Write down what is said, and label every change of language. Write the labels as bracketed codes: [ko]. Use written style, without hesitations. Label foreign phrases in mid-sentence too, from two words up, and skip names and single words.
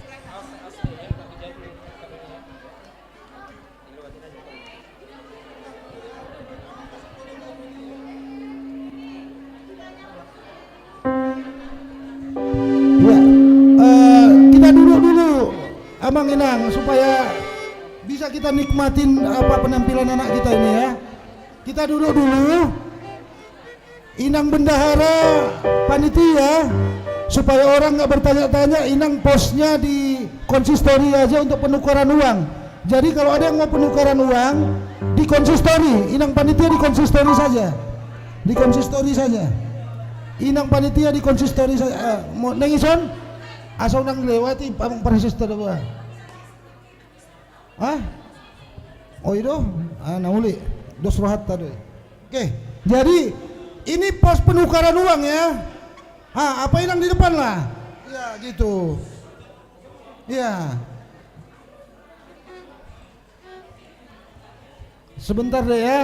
[id] kita duduk dulu, Amang Inang, supaya bisa kita nikmatin apa penampilan anak kita ini ya. Kita duduk dulu. Inang bendahara panitia, supaya orang nggak bertanya-tanya. Inang posnya di konsistori aja untuk penukaran uang. Jadi kalau ada yang mau penukaran uang di konsistori, Inang panitia di konsistori saja. Di konsistori saja. Inang panitia di konsistori saja. Mau nengison? Asal nang lewati pamang persistor gua. Hah? Oh itu? Nauli. Dos rohat tadi. Oke. Jadi ini pos penukaran uang ya. Apa Inang di depan lah? Ya gitu. Ya. Sebentar deh ya.